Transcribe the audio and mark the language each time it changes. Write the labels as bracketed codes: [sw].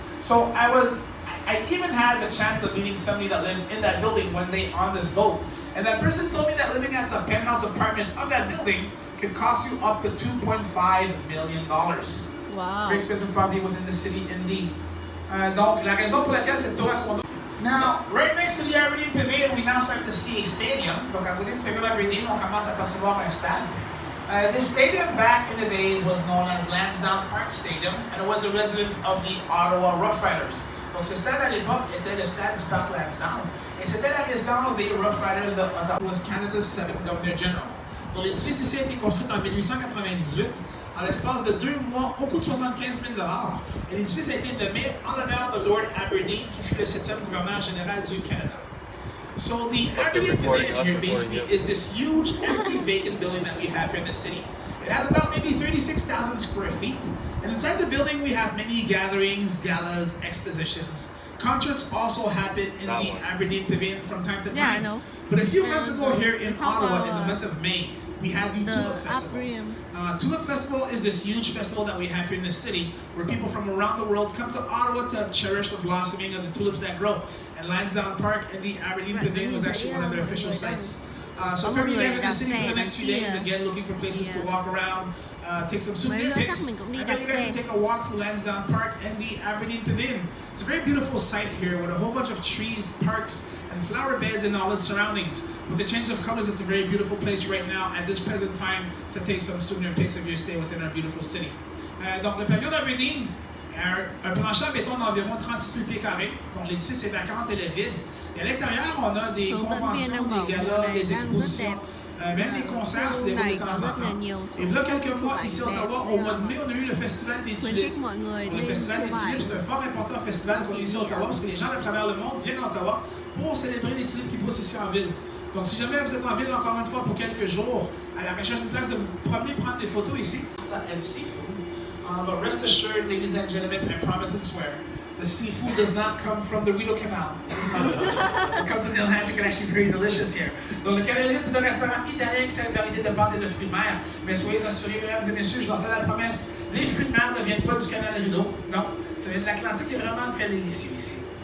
[en] So I even had the chance of meeting somebody that lived in that building when they on this boat. And that person told me that living at the penthouse apartment of that building can cost you up to $2.5 million. Wow. It's a very expensive property within the city indeed. [fr] Donc, la raison pour laquelle cette tour à condo. [en] Now, right next to the Aberdeen Pavilion, we now start to see a stadium. [fr] Donc, à côté du pavillon Aberdeen, on commence à percevoir un stade. [en] This stadium back in the days was known as Lansdowne Park Stadium, and it was the residence of the Ottawa Rough Riders. [fr] Donc, ce stade à l'époque était le stade du parc Lansdowne, et c'était la résidence des Rough Riders de Ottawa. [en] It was Canada's 7th Governor General. [fr] Donc, l'édifice ici a été construit en 1898. En l'espace de 2 mois, au coût de 75 000 $. Et l'édifice a été nommé en l'honneur de Lord Aberdeen, qui fut le 7e gouverneur général du Canada. [en] So the Aberdeen Pavilion here basically is this huge empty vacant building that we have here in the city. It has about maybe 36,000 square feet. And inside the building we have many gatherings, galas, expositions. Concerts also happen in the Aberdeen Pavilion from time to time. Yeah, I know. But a few months ago here in Ottawa, in the month of May, we had the Tulip Festival. Tulip Festival is this huge festival that we have here in the city where people from around the world come to Ottawa to cherish the blossoming of the tulips that grow. And Lansdowne Park and the Aberdeen Pavilion was actually one of their official sites. So if you're guys in the city for the next few days, again, looking for places to walk around, take some souvenir pics, I bet you guys can take a walk through Lansdowne Park and the Aberdeen Pavilion. It's a very beautiful site here with a whole bunch of trees, parks, and flower beds and all its surroundings. With the change of colors, it's a very beautiful place right now at this present time to take some souvenir pics of your stay within our beautiful city. [fr] Donc le pavillon d'Aberdeen, un plancher en béton d'environ 36 000 pieds carrés. Donc l'édifice est vacant et le vide. Et à l'intérieur, on a des conventions, des galas, des expositions. Même des concerts se déroulent de temps en temps. Et là, quelques mois, ici à Ottawa, au mois de mai, on a eu le Festival des Tulipes. Le Festival des Tulipes, c'est un fort important festival qu'on a ici à Ottawa, parce que les gens de travers le monde viennent à Ottawa pour célébrer les tulipes qui poussent ici en ville. Donc, si jamais vous êtes en ville, encore une fois, pour quelques jours, à la recherche d'une place de vous promener, prendre des photos ici, [en] and seafood. But rest assured, ladies and gentlemen, I promise and swear, the seafood does not come from the Rideau Canal. It comes from the Atlantic and actually very delicious here. [fr] Donc, le Canal c'est un restaurant italien qui sert une variété de pâtes et de fruits de mer. Mais soyez assurés, mesdames et messieurs, je vous en fais la promesse, les fruits de mer ne viennent pas du Canal Rideau. Non, ça vient de l'Atlantique, qui est vraiment très délicieux ici.